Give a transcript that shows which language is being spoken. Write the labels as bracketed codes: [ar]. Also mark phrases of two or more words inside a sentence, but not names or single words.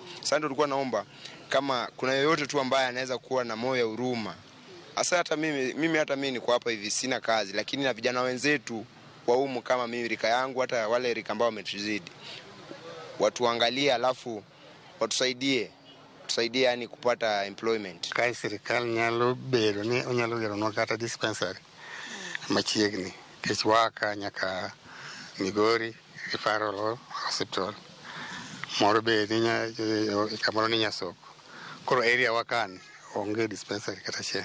[sw] Sasa ndio tulikuwa naomba kama kuna yoyote tu ambaye anaweza kuwa na moyo wa huruma. Hasa hata mimi niko hapa hivi sina kazi lakini na vijana wenzetu wa humu kama mimi rika yangu hata wale rika ambao wametuzidi. Watuangalie alafu watusaidie yani kupata employment. [luo] Kai serikali nyalo bedo ni onyalo gero no kata dispensary machiegni kechwaka nyaka Migori Referral Hospital moro be ninya kamoro ni Nyasoko. Koro area wakan onge dispensary kata che